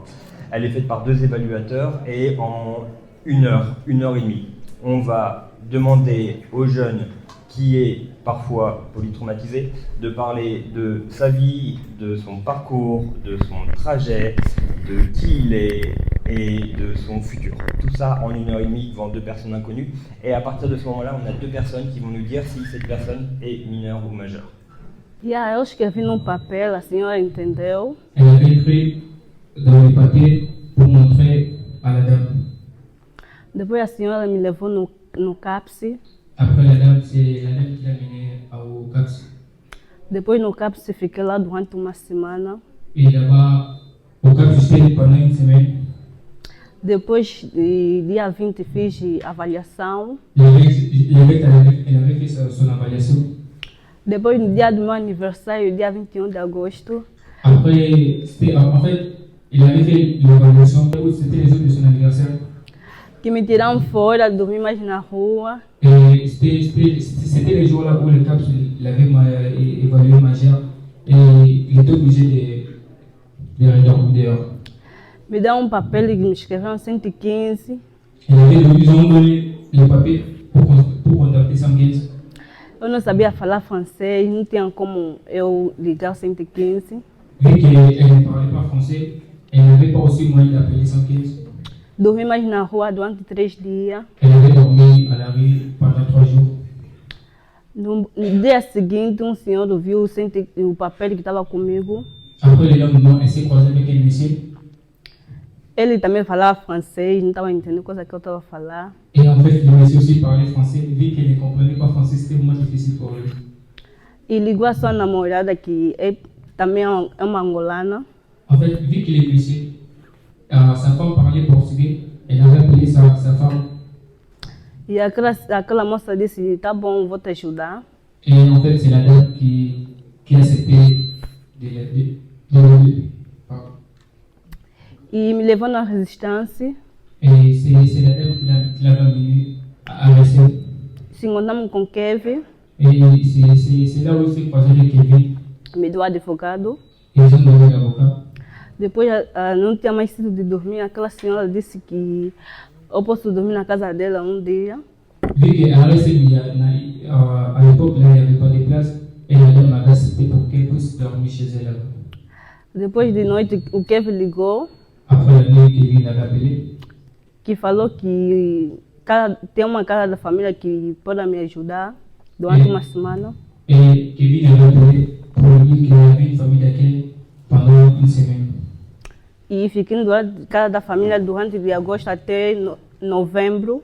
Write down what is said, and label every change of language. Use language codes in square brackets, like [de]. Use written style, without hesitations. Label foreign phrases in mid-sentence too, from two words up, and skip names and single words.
[fr] Elle est faite par 2 évaluateurs et en 1 heure et demie, on va demander aux jeunes qui est parfois polytraumatisé, de parler de sa vie, de son parcours, de son trajet, de qui il est et de son futur. Tout ça en 1 heure et demie devant 2 personnes inconnues. Et à partir de ce moment-là, on a 2 personnes qui vont nous dire si cette personne est mineure ou majeure. [pt] Eu escrevi num papel, a senhora entendeu. [fr] Elle avait écrit dans les papiers pour montrer à la dame. [pt] Depois a senhora me levou no CAPS. [fr] Après la dame, c'est la dame qui l'a mené au CAPS. [pt] Depois no CAPS fiquei lá durante uma semana. [fr] Et là-bas, au CAPS, j'étais pendant 1 semaine. [pt] Depois, dia 20, fiz avaliação. [fr] Elle avait fait son avaliation. [pt] Depois, no dia do meu aniversário, dia 21 de agosto, [fr] Après, en fait, il avait fait l'évaluation, c'était les jours de son anniversaire. [pt] que me tiraram fora, dormi mais na rua. [fr] Et c'était les jours là où le CAPS l'avait évalué majeur et il était obligé de redormir dehors. [pt] Me deu um papel e me escreveram 115. [fr] Ils ont donné les papiers pour contacter 115. [pt] Eu não sabia falar francês, não tinha como eu ligar o 115. [fr] Vu qu'elle ne parlait pas français, elle n'avait pas aussi moyen d'appeler 115. [pt] Dormi mais na rua durante 3 dias. [fr] Elle avait dormi à la rue pendant 3 jours. [pt] No dia seguinte, um senhor viu o papel que estava comigo. [fr] Après, le lendemain, elle s'est croisée avec un monsieur. [pt] Ele também falava francês, não estava entendendo coisa que eu estava a falar. [fr] Et en fait, le monsieur aussi parlait français. Vu qu'elle ne comprenait pas français, c'était vraiment difficile pour elle. [pt] E ligou a sua namorada, que também é uma angolana. [fr] En fait, vu qu'il est blessé, sa femme parlait portugais, elle avait appelé sa femme. [pt] E aquela moça disse, tá bom, vou te ajudar. [fr] Et en fait, c'est la dame qui a accepté de [pt] E me levou na resistência. [fr] et c'est la dame qui l'a amené à rester. [pt] Se encontramos com Kevin, [fr] Et c'est là où il s'est croisé avec Kevin. [pt] me deu advogado. [fr] Et ils ont donné l'avocat. [pt] Depois não tinha mais sítio de dormir. Aquela senhora disse que eu posso dormir na casa dela um dia. [fr] Vu qu'à l'époque, là, il n'y avait pas de place, et la dame avait accepté pour qu'elle puisse dormir chez elle. [pt] Depois de noite, o Kevin ligou, [fr] Après la nuit, Kevin l'avait appelé. [pt] que falou que tem uma casa da família que pode me ajudar durante uma semana. [fr] Et Kevin avait appelé pour lui dire qu'il y avait une famille d'accueil pendant une semaine. [pt] E fiquei durante casa da família durante de agosto até novembro.